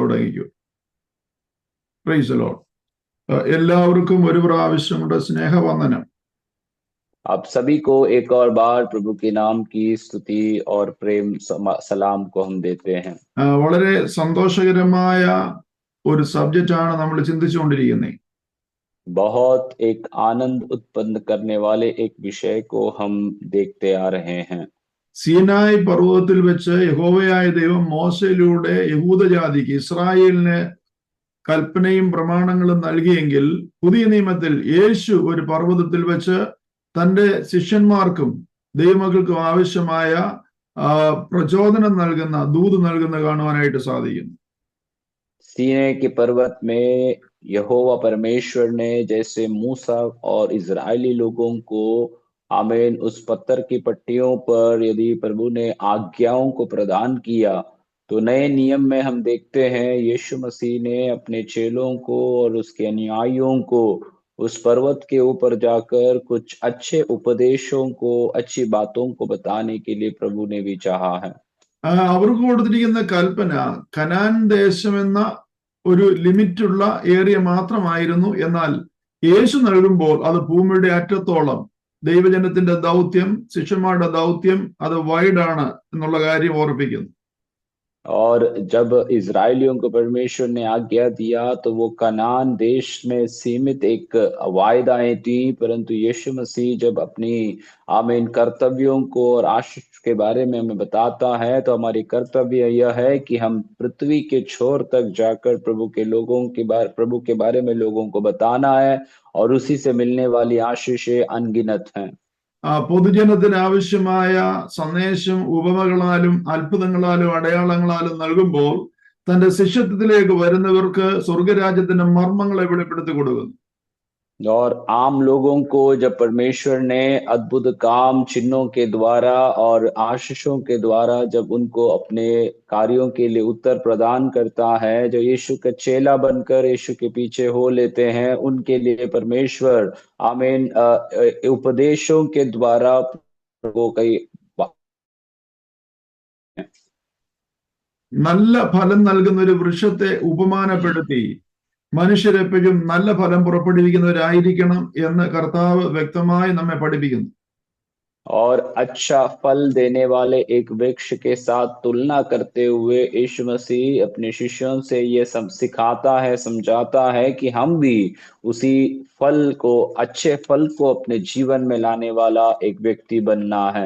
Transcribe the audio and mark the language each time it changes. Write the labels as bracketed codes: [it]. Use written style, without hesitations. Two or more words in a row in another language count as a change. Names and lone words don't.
[ml] തുടങ്ങിക്കോ. [en] Praise the Lord. [ml] എല്ലാവർക്കും ഒരു പ്രാവശ്യം കൂടെ സ്നേഹവന്ദനം. [hi] आप सभी को एक और बार प्रभु के नाम की स्तुति और प्रेम सलाम को हम देते हैं. [ml] വളരെ സന്തോഷകരമായ ഒരു സബ്ജക്റ്റാണ് നമ്മൾ ചിന്തിച്ചുകൊണ്ടിരിക്കുന്നത്. [hi] बहुत एक आनंद उत्पन्न करने वाले एक विषय को हम देखते आ रहे हैं. [ml] സീനായി പർവ്വതത്തിൽ വെച്ച് യഹോവയായ ദൈവം മോശയിലൂടെ യഹൂദജാതിക്ക് ഇസ്രായേലിന് കൽപ്പനയും പ്രമാണങ്ങളും നൽകിയെങ്കിൽ പുതിയ നിയമത്തിൽ യേശു ഒരു പർവ്വതത്തിൽ വെച്ച് തന്റെ ശിഷ്യന്മാർക്കും ദൈവമക്കൾക്കും ആവശ്യമായ പ്രചോദനം നൽകുന്ന ദൂത് നൽകുന്ന കാണുവാനായിട്ട് സാധിക്കുന്നു. [hi] सीने के पर्वत में यहोवा परमेश्वर ने जैसे मूसा और इजरायली लोगों को आमीन उस पत्थर की पट्टियों पर यदि प्रभु ने आज्ञाओं को प्रदान किया, तो नए नियम में हम देखते हैं यीशु मसीह ने अपने चेलों को और उसके अनुयायियों को उस पर्वत के ऊपर जाकर कुछ अच्छे उपदेशों को, अच्छी बातों को बताने के लिए प्रभु ने भी चाहा है. [ml] അവർക്ക് കൊടുത്തിരിക്കുന്ന കൽപ്പന കനാൻ ദേശം എന്ന ഒരു ലിമിറ്റുള്ള ഏരിയ മാത്രമായിരുന്നു. എന്നാൽ യേശു നൽകുമ്പോൾ അത് ഭൂമിയുടെ അറ്റത്തോളം ദൈവജനത്തിന്റെ ദൗത്യം, ശിഷ്യന്മാരുടെ ദൗത്യം അത് വൈഡാണ് എന്നുള്ള കാര്യം ഓർപ്പിക്കുന്നു. [hi] और जब इजरायलियों को परमेश्वर ने आज्ञा दिया तो वो कनान देश में सीमित एक वायदाएं थी, परंतु यीशु मसीह जब अपनी आमीन कर्तव्यों को और आशीष के बारे में हमें बताता है, तो हमारी कर्तव्य यह है कि हम पृथ्वी के छोर तक जाकर प्रभु के बारे में लोगों को बताना है, और उसी से मिलने वाली आशीषें अनगिनत हैं. [ml] പൊതുജനത്തിന് ആവശ്യമായ സന്ദേശം ഉപമകളാലും അത്ഭുതങ്ങളാലും അടയാളങ്ങളാലും നൽകുമ്പോൾ തന്റെ ശിഷ്യത്വത്തിലേക്ക് വരുന്നവർക്ക് സ്വർഗരാജ്യത്തിന്റെ മർമ്മങ്ങളെ വെളിപ്പെടുത്തി കൊടുക്കുന്നു. [hi] और आम लोगों को जब परमेश्वर ने अद्भुत काम चिन्हों के द्वारा और आशीषों के द्वारा जब उनको अपने कार्यों के लिए उत्तर प्रदान करता है, जो यीशु का चेला बनकर यीशु के पीछे हो लेते हैं, उनके लिए परमेश्वर आमीन उपदेशों के द्वारा वो कई [ml] നല്ല ഫലം നൽകുന്ന ഒരു വൃക്ഷത്തെ ഉപമാനപ്പെടുത്തി മനുഷ്യരെപ്പോഴും നല്ല ഫലം പുറപ്പെടുവിക്കുന്നവരായിരിക്കണം എന്ന് കർത്താവ് വ്യക്തമായി നമ്മെ പഠിപ്പിക്കുന്നു. [hi] और अच्छा फल देने वाले एक वृक्ष के साथ तुलना करते हुए यीशु मसीह अपने शिष्यों से ये सब सिखाता है, समझाता है कि हम भी उसी फल को, अच्छे फल को अपने जीवन में लाने वाला एक व्यक्ति बनना है.